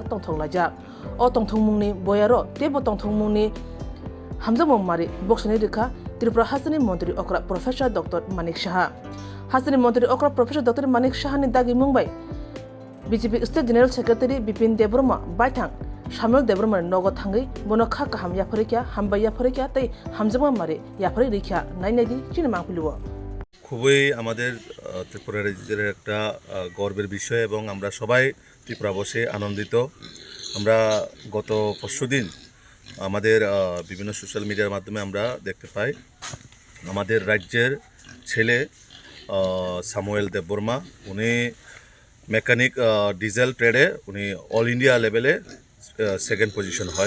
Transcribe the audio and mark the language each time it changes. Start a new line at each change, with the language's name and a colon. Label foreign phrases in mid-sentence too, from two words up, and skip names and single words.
Kok Borok: तंथंलाजा अ तंथंमुंनि बयारो तेबो तंथंमुंनि हामजामं मारि बक्सनि रेखा त्रिपुरा हासनि मन्त्रि अक्रा प्रोफेसर डॉक्टर मानिक साहा हासनि मन्त्रि अक्रा प्रोफेसर डॉक्टर मानिक साहानि दागि मुंबाय बीजेपी
English: state general secretary
Kok Borok: बिपिन देबरुमा बायथां सामुएल देबरुमा नगद थांगै बनखा गाहाम याफरिक्या हामबाय याफरिक्या तै हामजामा मारि याफरि रिख्या नायनायदि चिनिमां फिलुवा
Bangla: খুবই আমাদের ত্রিপুরা রাজ্যের একটা গর্বের বিষয় এবং আমরা সবাই ত্রিপুরাবাসী আনন্দিত। আমরা গত পরশুদিন আমাদের বিভিন্ন
English: social media
Bangla: মাধ্যমে আমরা দেখতে পাই আমাদের রাজ্যের ছেলে সামুয়েল দেববর্মা উনি
English: mechanic diesel trade
Bangla: উনি
English: all India level second position
Bangla: হয়।